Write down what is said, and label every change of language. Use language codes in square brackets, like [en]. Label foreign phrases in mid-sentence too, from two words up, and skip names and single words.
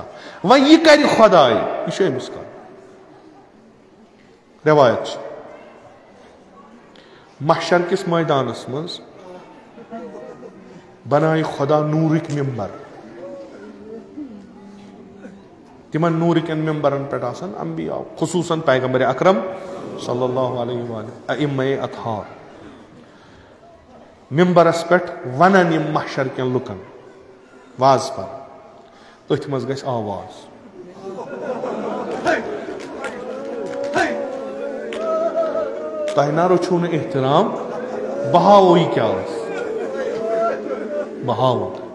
[ks] وۄنۍ یہِ کرِ خۄداے, یہِ چھُ أمِس کرُن. رٮ۪وایت چھِ محشر کِس مٲدانس منٛز بنایہِ خۄدا نوٗرٕکۍ ممبر. تِمن نوٗرٕکٮ۪ن ممبرن پٮ۪ٹھ آسن انبیا, خصوٗصن پیغمبر اکرم [ar] صلی اللہ علیہ وآلہ, [ks] ائمہ اطہار. ممبرس پٮ۪ٹھ ونن یِم محشر کٮ۪ن لُکن واز پرن. أتھۍ منٛز گژھِ آواز. تۄہہِ نا رٔچھِو نہٕ احترام, بہٕ ہاوو یہِ کیٛاہ اوس, بہٕ ہاوو.